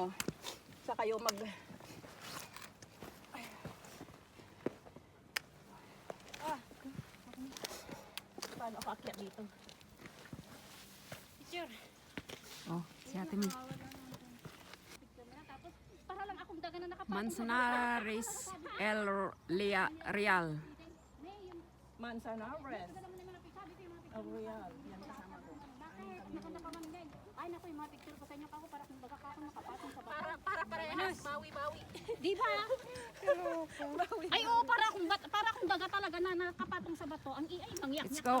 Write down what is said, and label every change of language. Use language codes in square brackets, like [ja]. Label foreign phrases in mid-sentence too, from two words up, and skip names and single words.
[tl] Saka kayo mag... Paano ako akyat dito? Picture. Oh, si Ate Min. Picture na. Tapos, para lang akong daga na nakapatong. Manzanares El Real. Manzanares. Real. Yan kasama ko. Bakit? Maganda pa man din. Ay, naku, yung mga picture ko sa inyo ako para kung baga ka akong nakapatong sa bata. Para parehas. Bawi-bawi. Di ba? Ay, oo, para kung baga talaga na nakapatong sa bato. Ang ay, mangyak [en] Let's [tl] niya [en] go.